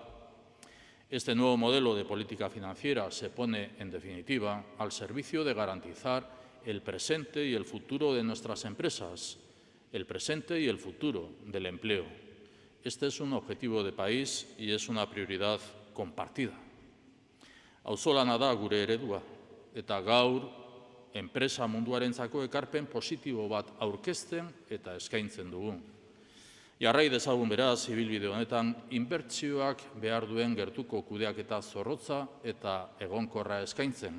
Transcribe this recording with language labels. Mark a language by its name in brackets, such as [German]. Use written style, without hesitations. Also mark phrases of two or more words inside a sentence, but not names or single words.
[Spanish] Este nuevo modelo de política financiera se pone, en definitiva, al servicio de garantizar el presente y el futuro de nuestras empresas, el presente y el futuro del empleo. Este es un objetivo de país y es una prioridad compartida. [Basque] Auzolana da gure eredua, eta gaur enpresa munduarentzako ekarpen positibo bat aurkezten eta eskaintzen dugu. Jarrai dezagun beraz, ibilbide honetan, inbertsioak behar duen gertuko kudeaketa zorrotza eta egonkorra eskaintzen.